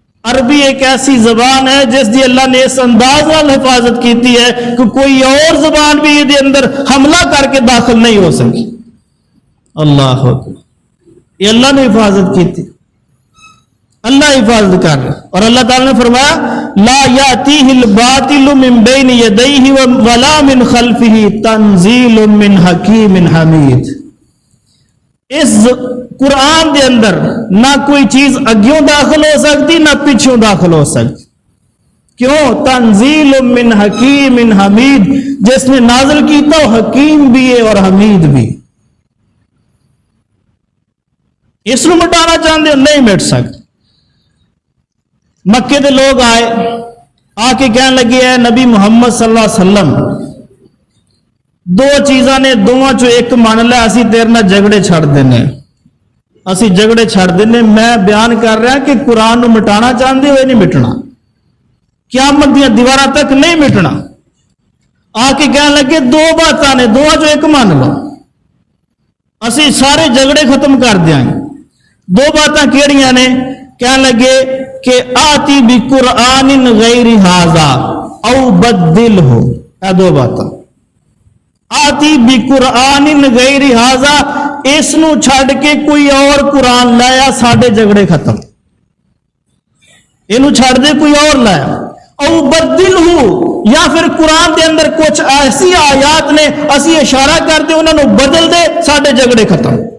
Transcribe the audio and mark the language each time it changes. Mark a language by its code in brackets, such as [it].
[pa] عربی ایک ایسی زبان ہے جس دی اللہ نے اس انداز نال حفاظت کیتی ہے کہ کوئی اور زبان بھی یہ اندر حملہ کر کے داخل نہیں ہو سکی. اللہ اکبر. [ur] یہ اللہ نے حفاظت کی تھی, اللہ حفاظت کر رہا. اور اللہ تعالی نے فرمایا [ar] لا یاتیہ الباطل من بین یدیہ ولا من خلفہ تنزیل من حکیم حمید. [pa] اس قرآن دے اندر نہ کوئی چیز اگیوں داخل ہو سکتی نہ پیچھوں داخل ہو سکتی. کیوں؟ [ar] تنزیل من حکیم حمید. [pa] جس نے نازل کیتا وہ حکیم بھی ہے اور حمید بھی. اس کو مٹانا چاہتے ہو نہیں مٹ سکتے. مکے دے لوگ آئے آ کے کہنے لگے ہے نبی محمد صلی اللہ علیہ وسلم دو چیزاں نے, دونوں چو ایک مان لیا, اسی تیرے نال جھگڑے چھڑ دینے, اسی جھگڑے چھڑ دینے. میں بیان کر رہا کہ قرآن نو مٹانا چاہتے ہوئے نہیں مٹنا, قیامت دیاں دیواراں تک نہیں مٹنا. آ کے کہنے لگے دو باتاں نے, دونوں چو ایک مان لو, اسی سارے جھگڑے ختم کر دیاں گے. دو باتاں کیڑیاں نے؟ کہنے لگے کہ [ar] آتی بھی قرآن غیر ھذا او بدل ہو. [pa] اے دو باتاں. [ar] آتی بھی قرآن غیر ھذا, [pa] اس نو چھڑ کے کوئی اور قرآن لایا ساڈے جھگڑے ختم. یہ چھڑ دے کوئی اور لایا. [ar] او بدل ہو, [pa] یا پھر قرآن دے اندر کچھ ایسی آیات نے اسی اشارہ کر دے انہوں نے بدل دے ساڈے جھگڑے ختم.